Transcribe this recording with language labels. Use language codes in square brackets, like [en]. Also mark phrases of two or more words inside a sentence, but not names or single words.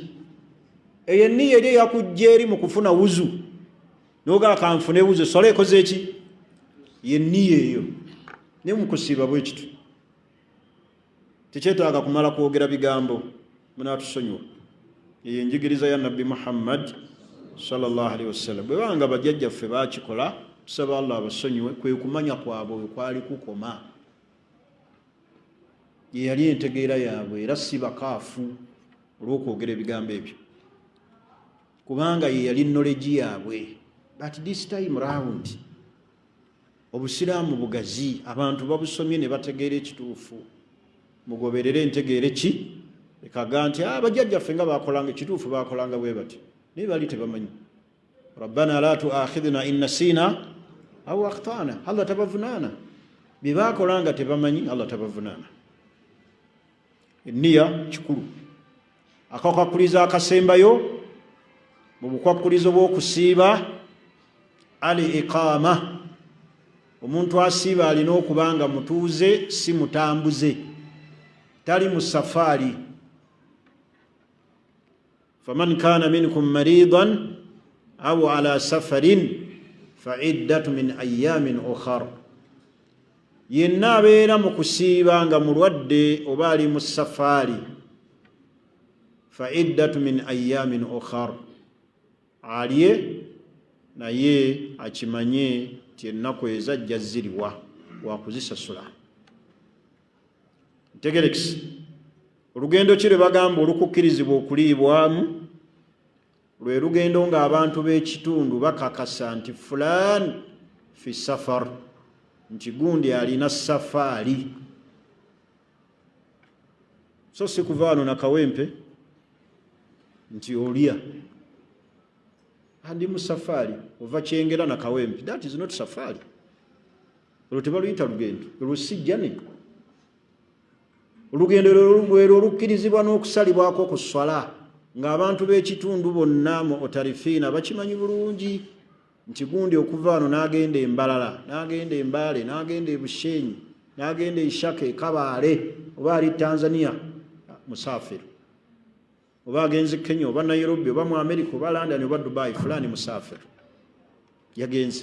[lg] Eyo enniya eri eyakujja eri mu kufuna wuzu nogaa kanfune wuzu, esswala ekoze eki? Yenniya eyo. Ne mu kusiiba bwe kitu tekyetaaga kumala kwogera bigambo. Munatusonyiwa. Eyo enjigiriza ya Nabbi Muhammad [ar] صلى الله عليه وسلم. [lg] Bwe banga bajjajjaffe baakikola, tusaba Allah abasonyiwe, kwe kumanya kwabwe kwali kukoma. Ye yali entegeera yaabwe era si bakaafu olw'okwogera ebigambo ebyo, kubanga ye yali knowledge yaabwe. [en] But this time round [lg] obusiraamu bugazi, abantu babusomye ne bategeera ekituufu. Mugoberere entegeere ki? Ekaga nti bajjajjaffe nga bakolanga ekituufu bakolanga bwe bati, naye bali tebamanyi. [ar] ربنا لا تؤاخذنا إن نسينا أو أخطأنا. [lg] Allah tabavunaana. Bye bakolanga tebamanyi, Allah tabavunaana. Enniya kikulu. Akakwakuliza akasembayo mu bukwakulizo bw'okusiiba al-iqama. Omuntu asiiba alina okubanga mutuuze, si mutambuze, tali mu safaari. [ar] فمن كان منكم مريضا أو على سفر فعدة من أيام أخر. [lg] Yenna abeera mu kusiiba nga mulwadde oba ali mu safaari, [ar] فعدة من أيام أخر, [lg] alye naye akimanye ti ennaku ezajja ziriwa wakuzisasula. Ntegerekisi. Olugendo ki lwe bagamba olukukkirizibwa okuliibwamu? Lwe lugendo ng'abantu b'ekitundu bakakasa nti [ar] فلان في سفر, [lg] nti gundi alina safaali so si kuva wano na kawempe nti olya andi mu safaali ova Kyengera na kawempe. [en] That is not safaali. [lg] Olwo tebaluyita lugendo, olwo sijjane. Olugendo lwero olukkirizibwa n'okusalibwako ku swala ng'abantu b'ekitundu bonna mu Otarifiina bakimanyi bulungi nti gundi okuva wano n'agenda e Mbalala, n'agenda e Mbale, n'agenda e Bushenyi, n'agenda e Shake, Kabaale, oba ali Tanzania musafiri, oba agenze Kenya, oba Nairobi, oba mu America, oba London, oba Dubai, fulani musafiri yagenze.